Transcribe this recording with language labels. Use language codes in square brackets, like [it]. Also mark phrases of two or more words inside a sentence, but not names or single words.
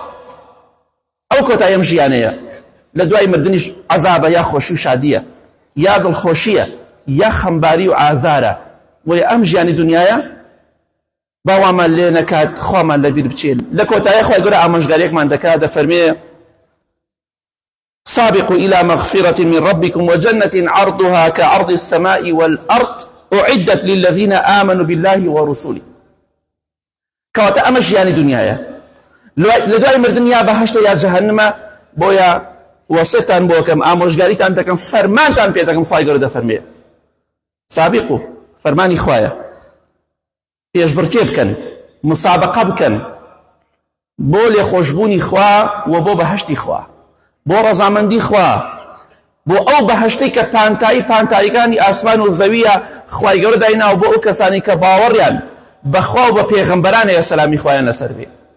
[ckb] ئەو کۆتایی ئەم ژیانەیە، لە دوای مردنیش عەزابە یا خۆشی و شادیە، یا دڵخۆشیە یا خەمباری و ئازارە. وەیە ئەم ژیانی دنیایە باوامان لێ نەکات خوامان لەبیر بچێن. لە کۆتایی خوای گەورە ئامۆژگاریەکمان دەکات، دەفەرمێ [ar] سابقوا إلى مغفرة من ربكم وجنة عرضها كعرض السماء والأرض أعدت للذين آمنوا بالله ورسوله. [ckb] كواتا أما ژیانی دنیایە، لە دوای مردن یا بەهەشتە یا جەهەنمە. بۆیە وەسێتان بۆ کەم، ئامۆژگاریتان دەکەم، فەرمانتان پێ دەکەم. خوای گەورە دەفەرمێ سابقوا، فەرمانی خوایە، پێشبڕکێ بکەن، مسابقە بکەن بۆ لێخۆشبوونی خوا و بۆ بەهەشتی خوا، بۆ ڕەزامەندی خوا، بۆ ئەو بەهەشتەی کە پانتاییەکانی ئاسمان و زەویە خوای گەورە دایناوە بۆ ئەو کەسانی کە باوەڕیان بەخوا و بە پێغەمبەرانەیە سەلامی خوایان لەسەر بێ.